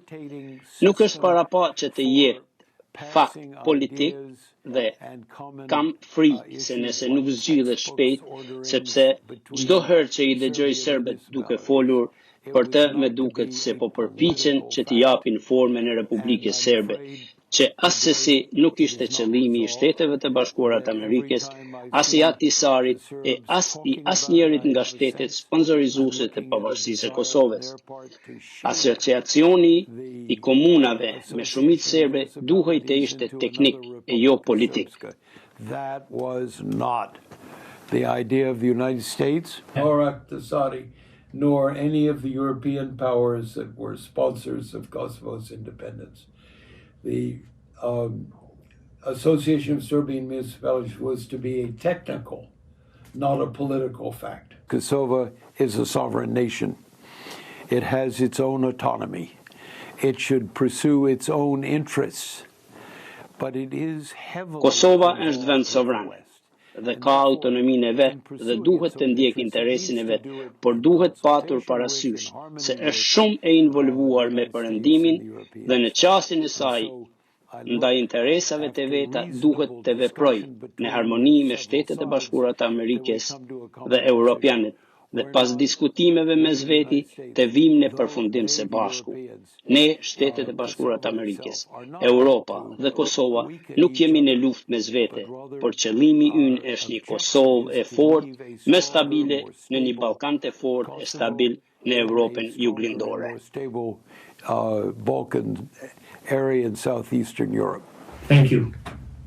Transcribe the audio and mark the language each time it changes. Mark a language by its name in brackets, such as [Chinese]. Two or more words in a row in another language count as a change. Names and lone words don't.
[Albanian] Nuk është parapa që të jetë fakt politik dhe kam frikë se nëse nuk zgjidhet shpejt, sepse çdo herë që i dëgjoj serbët duke folur për të, më duket se po përpiqen që t'i japin formën e Republikës Serbe, që asesi nuk ishte qëllimi i Shteteve të Bashkuara të Amerikës, as i Ahtisarit e as i asnjërit nga shtetet sponsorizuese të pavarësisë së Kosovës. Asociacioni i komunave me shumicë serbe duhej të ishte teknik e jo politik. [English] That was not the idea of the United States, nor Ahtisaari, nor any of the European powers that were sponsors of Kosovo's independence. The Association of Serbian Municipalities was to be a technical, not a political fact. Kosovo is a sovereign nation. It has its own autonomy. It should pursue its own interests. But it is heavily... [Albanian] Kosova është vend sovran dhe ka autonominë e vet dhe duhet të ndjek interesin e vet, por duhet patur parasysh se është shumë e involvuar me perëndimin dhe në qasjen e saj ndaj interesave të veta duhet të veprojë në harmoni me Shtetet e Bashkuara të Amerikës dhe Europianët, dhe pas diskutimeve mes veti të vim në përfundim së bashku. Ne, Shtetet e Bashkuara të Amerikës, Europa dhe Kosova nuk jemi në luftë mes vete, por qëllimi ynë është një Kosovë e fortë, më stabile në një Ballkan të fortë e stabil në Europën juglindore. [English] Balkan area in southeastern Europe. Thank you.